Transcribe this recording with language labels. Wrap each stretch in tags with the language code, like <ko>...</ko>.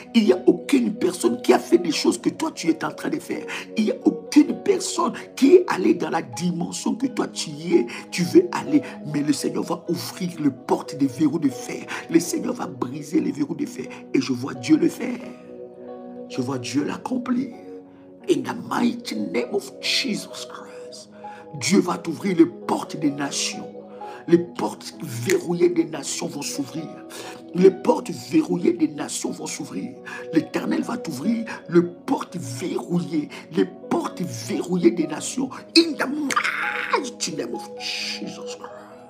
<fr>Il n'y a aucune personne qui a fait des choses que toi tu es en train de faire. Il n'y a aucune personne qui est allée dans la dimension que toi tu veux aller. Mais le Seigneur va ouvrir les portes des verrous de fer. Le Seigneur va briser les verrous de fer. Et je vois Dieu le faire. Je vois Dieu l'accomplir.</fr> <en>In the mighty name of Jesus Christ.</en> <fr>Dieu va t'ouvrir les portes des nations. Les portes verrouillées des nations vont s'ouvrir. Les portes verrouillées des nations vont s'ouvrir. L'Éternel va t'ouvrir les portes verrouillées. Les portes verrouillées des nations.</fr> <en>In the mighty name of Jesus Christ.</en>